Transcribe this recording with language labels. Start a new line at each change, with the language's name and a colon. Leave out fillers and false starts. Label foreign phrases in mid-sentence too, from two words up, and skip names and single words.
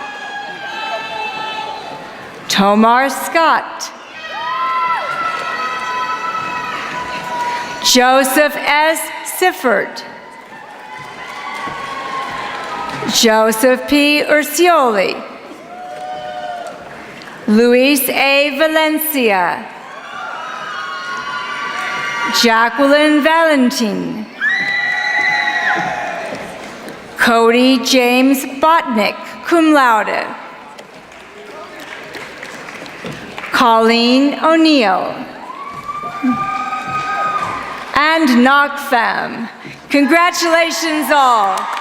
English: Tomar Scott. Joseph S. Sifford. Joseph P. Urcioli. Luis A. Valencia. Jacqueline Valentin. Cody James Botnick,
Latin: cum laude.
English: Colleen O'Neill. And NOCFAM. Congratulations all.